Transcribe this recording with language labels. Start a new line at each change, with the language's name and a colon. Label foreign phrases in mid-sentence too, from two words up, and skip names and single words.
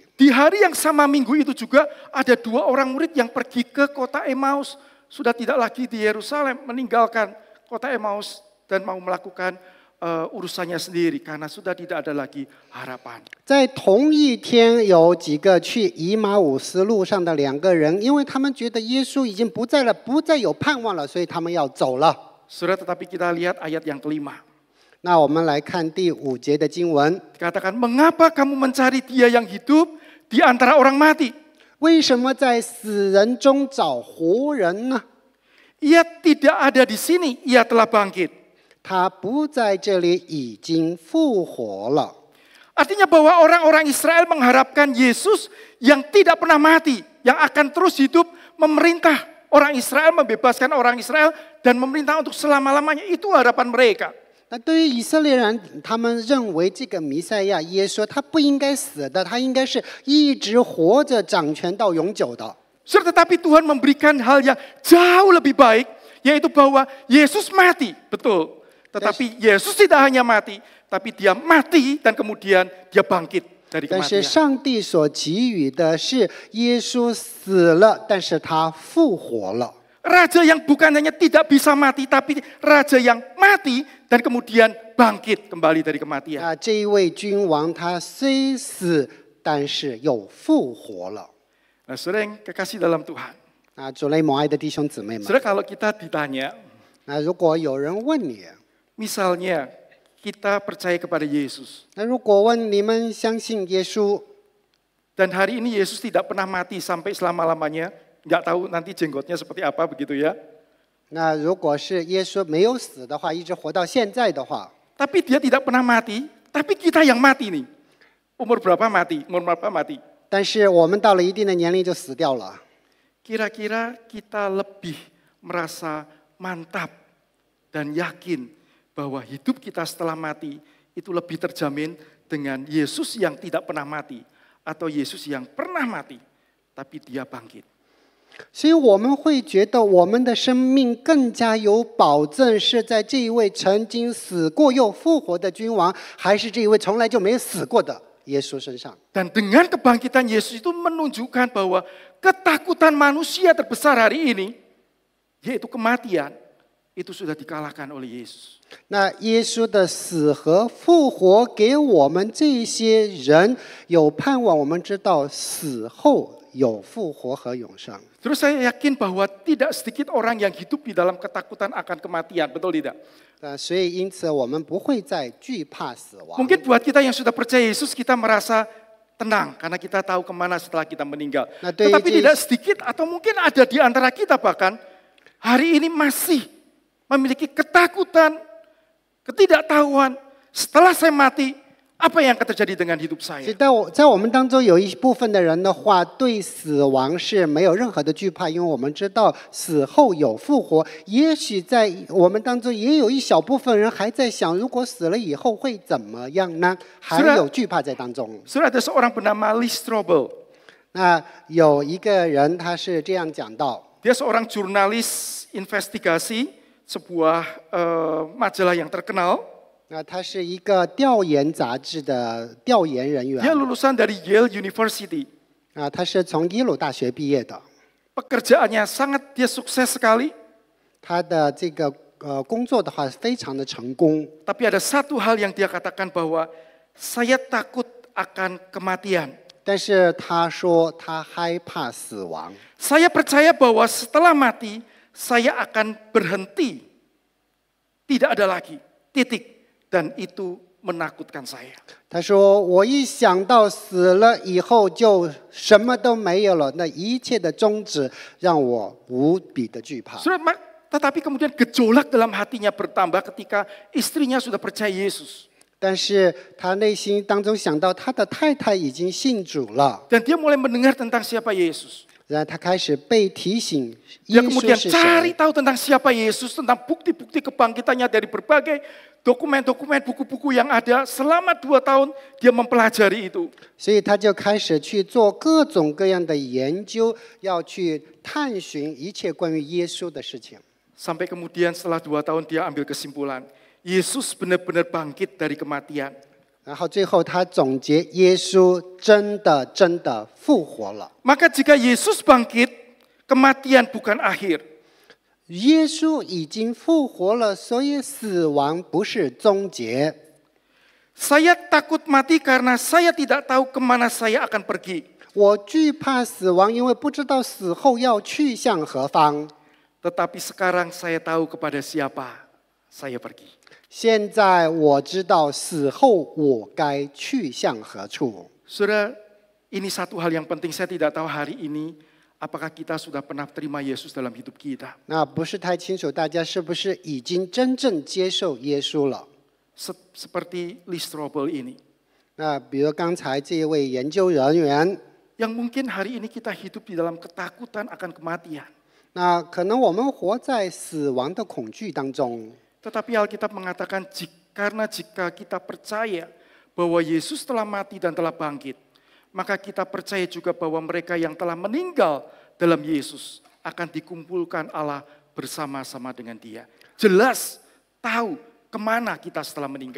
Indonesian: Di hari yang sama minggu itu juga ada dua orang murid yang pergi ke kota Emmaus, sudah tidak lagi di Yerusalem, meninggalkan kota Emmaus dan mau melakukan urusannya sendiri karena sudah tidak ada lagi harapan.
Chinese: 在同一天，有几个去以马忤斯路上的两个人，因为他们觉得耶稣已经不在了，不再有盼望了，所以他们要走了。
Indonesian: Saudara, tetapi kita lihat ayat yang kelima.
Chinese: 那我们来看第5节的经文，
Indonesian: Dikatakan, mengapa kamu mencari dia yang hidup di antara orang mati?
Chinese: 为什么在死人中找活人呢？
Indonesian: Ia tidak ada di sini, ia telah bangkit.
Chinese: 他不在这里，已经复活了。
Indonesian: Artinya bahwa orang-orang Israel mengharapkan Yesus yang tidak pernah mati, yang akan terus hidup memerintah orang Israel, membebaskan orang Israel, dan memerintah untuk selama-lamanya. Itu harapan mereka.
Chinese: 那对于以色列人，他们认为这个弥赛亚耶稣他不应该死的，他应该是一直活着掌权到永久的。
Indonesian: Tetapi Tuhan memberikan hal yang jauh lebih baik, yaitu bahwa Yesus mati, betul. Tetapi Yesus tidak hanya mati, tapi dia mati dan kemudian dia bangkit dari
Chinese: 但是
Indonesian: kematian.
Chinese: 上帝所给予的是耶稣死了，但是他复活了。
Indonesian: Raja yang bukan hanya tidak bisa mati, tapi raja yang mati dan kemudian bangkit kembali dari kematian.
Chinese: 这一位君王他虽死，但是又复活了。
Indonesian: Nah, saudara yang kekasih dalam Tuhan.
Chinese: 主内蒙爱的弟兄姊妹们，
Indonesian: Saudara, kalau kita ditanya,
Chinese: 如果有人问你，
Indonesian: misalnya kita percaya kepada Yesus,
Chinese: 如果问你们相信耶稣，
Indonesian: dan hari ini Yesus tidak pernah mati sampai selama-lamanya, nggak tahu nanti jenggotnya seperti apa begitu ya.
Chinese: 如果是耶稣没有死的话，一直活到现在的话，
Indonesian: Tapi dia tidak pernah mati, tapi kita yang mati nih. Umur berapa mati? Umur berapa mati?
Chinese: 但是我们到了一定的年龄就死掉了。
Indonesian: Kira-kira kita lebih merasa mantap dan yakin bahwa hidup kita setelah mati itu lebih terjamin dengan Yesus yang tidak pernah mati atau Yesus yang pernah mati tapi dia bangkit.
Chinese: 所以我们会觉得我们的生命更加有保证，是在这一位曾经死过又复活的君王，还是这一位从来就没有死过的耶稣身上？
Indonesian: Dan dengan kebangkitan Yesus itu menunjukkan bahwa ketakutan manusia terbesar hari ini, yaitu kematian, itu sudah dikalahkan oleh Yesus.
Chinese: 那耶稣的死和复活给我们这些人有盼望，我们知道死后有复活和永生。
Indonesian: Terus saya yakin bahwa tidak sedikit orang yang hidup di dalam ketakutan akan kematian, betul tidak?
Chinese: 所以因此我们不会再惧怕死亡。
Indonesian: Mungkin buat kita yang sudah percaya Yesus, kita merasa tenang karena kita tahu kemana setelah kita meninggal. Nah, Tetapi tidak sedikit atau mungkin ada di antara kita bahkan hari ini masih memiliki ketakutan, ketidaktahuan. Setelah saya mati, apa yang akan terjadi dengan hidup
Chinese: 所以
Indonesian: saya?
Chinese: 在我们当中有一部分的人的话，对死亡是没有任何的惧怕，因为我们知道死后有复活。也许在我们当中也有一小部分人还在想，如果死了以后会怎么样呢？还有惧怕在当中。
Indonesian: Sudah ada seorang bernama Lee Strobel.
Chinese: 那有一个人他是这样讲到，
Indonesian: Dia seorang jurnalis investigasi sebuah majalah yang terkenal.
Chinese: 他是一个调研杂志的调研人员
Indonesian: Dia lulusan dari Yale University.
Chinese: 他是从耶鲁大学毕业的，
Indonesian: Pekerjaannya sangat dia sukses sekali.
Chinese: 他的这个工作的话非常的成功。
Indonesian: Tapi ada satu hal yang dia katakan bahwa saya takut akan kematian.
Chinese: 但是他说他害怕死亡，
Indonesian: Saya percaya bahwa setelah mati saya akan berhenti. Tidak ada lagi. Titik. Dan itu menakutkan saya.
Chinese: 他说我一想到死了以后就什么都没有了，那一切的终止让我无比的惧怕。
Indonesian: Tetapi kemudian gejolak dalam hatinya bertambah ketika istrinya sudah percaya Yesus.
Chinese: 但是他内心当中想到他的太太已经信主了，
Indonesian: Dan dia mulai mendengar tentang siapa Yesus.
Chinese: 然后他开始被提醒耶
Indonesian: Dia
Chinese: 稣
Indonesian: kemudian
Chinese: 是
Indonesian: cari
Chinese: 谁。
Indonesian: tahu tentang siapa Yesus, tentang bukti-bukti kebangkitannya dari berbagai dokumen-dokumen, buku-buku yang ada. Selama 2 tahun dia mempelajari itu.
Chinese: 所以他就开始去做各种各样的研究，要去探寻一切关于耶稣的事情。
Indonesian: Sampai kemudian setelah 2 tahun dia ambil kesimpulan. Yesus benar-benar bangkit dari kematian.
Chinese: 然后最后他总结，耶稣真的复活了。
Indonesian: Maka jika Yesus bangkit, kematian bukan akhir.
Chinese: 耶稣已经复活了，所以死亡不是终结。
Indonesian: Saya takut mati karena saya tidak tahu kemana saya akan pergi.
Chinese: 我惧怕死亡，因为不知道死后要去向何方。
Indonesian: Tetapi sekarang saya tahu kepada siapa saya pergi.
Chinese: 现在我知道死后我该去向何处。
Indonesian: Saudara, ini satu hal yang penting. Saya tidak tahu hari ini apakah kita sudah pernah terima Yesus dalam hidup kita.
Chinese: 那不是太清楚，大家是不是已经真正接受耶稣了？
Indonesian: Seperti Lee Strobel ini.
Chinese: 那比如刚才这一位研究人员，
Indonesian: Yang mungkin hari ini kita hidup di dalam ketakutan akan kematian.
Chinese: 那可能我们活在死亡的恐惧当中。
Indonesian: Tetapi Alkitab mengatakan karena jika kita percaya bahwa Yesus telah mati dan telah bangkit, maka kita percaya juga bahwa mereka yang telah meninggal dalam Yesus akan dikumpulkan Allah bersama-sama dengan Dia. Jelas tahu kemana kita setelah meninggal.